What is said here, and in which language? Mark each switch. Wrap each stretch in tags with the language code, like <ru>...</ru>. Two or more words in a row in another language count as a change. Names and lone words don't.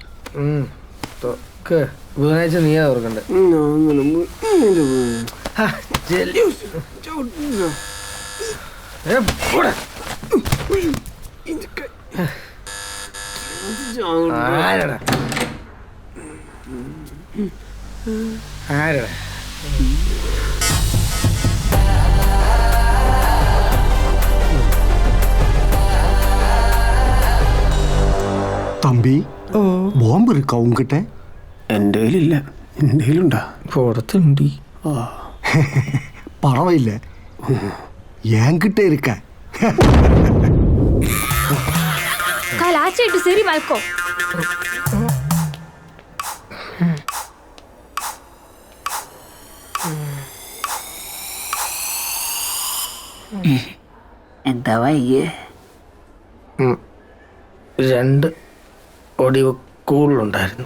<ml>ബുധനാഴ്ച നീയാ തുറക്കണ്ടേ? ആരടാ ആരടാ</ml> <ta>തമ്പി ബോംബ് இருக்கா உங்ககிட்ட?</ta> <ml>എൻ്റെ കയ്യിലില്ല. എൻ്റെ കയ്യിലുണ്ടാ? പുറത്തുണ്ട്.</ml> <ta>பரவாயில்ல என்கிட்ட இருக்க.</ta> <kn>ಕಾಲ್ ಆಚೆ ಇಟ್ಟು ಸರಿ ಮಲ್ಕೋ.</kn> <ml>എന്താ വയ്യേ? 2 ഒടിവ് കൂടുതലുണ്ടായിരുന്നു.</ml>